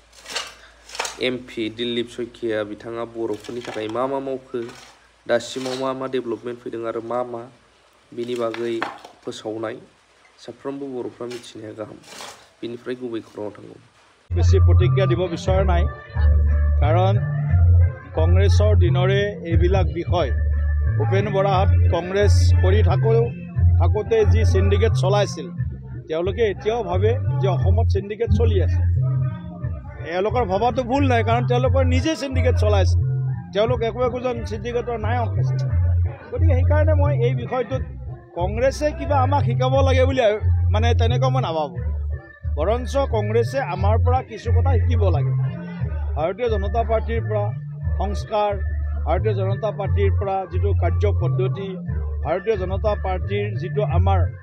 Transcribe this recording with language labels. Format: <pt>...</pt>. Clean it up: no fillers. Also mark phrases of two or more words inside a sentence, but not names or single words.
<brx>एमपि दिलीप सयकिया बिथाङा बर'फोरनि थाखाय मा मावखो दासिमाव मा डेभेलपमेन्ट फैदों आरो मा बिनि बागै फोसावनाय साफ्रोमबो बर'फ्रा मिथिनाया गाहाम बिनिफ्राय गुबै खौराङाव थांगौ</brx> <as>বেছি প্ৰতিক্ৰিয়া দিব বিচৰা নাই কাৰণ কংগ্ৰেছৰ দিনৰে এইবিলাক বিষয় ভূপেন বৰাহাত কংগ্ৰেছ কৰি থাকোঁতে যি সিন্ডিকেট চলাইছিল তেওঁলোকে এতিয়াও ভাবে যে অসমত সিন্ডিকেট চলি আছে এওঁলোকৰ ভাবাটো ভুল নাই কাৰণ তেওঁলোকৰ নিজে সিন্ডিকেট চলাইছে তেওঁলোক একোজন সিন্ডিকেটৰ নায়ক আছে গতিকে সেইকাৰণে মই এই বিষয়টোত কংগ্ৰেছে কিবা আমাক শিকাব লাগে বুলি মানে তেনেকুৱা মই নাভাবোঁ বৰঞ্চ কংগ্ৰেছে আমাৰ পৰা কিছু কথা শিকিব লাগে ভাৰতীয় জনতা পাৰ্টিৰ পৰা সংস্কাৰ ভাৰতীয় জনতা পাৰ্টিৰ পৰা যিটো কাৰ্য পদ্ধতি ভাৰতীয় জনতা পাৰ্টিৰ যিটো আমাৰ</as>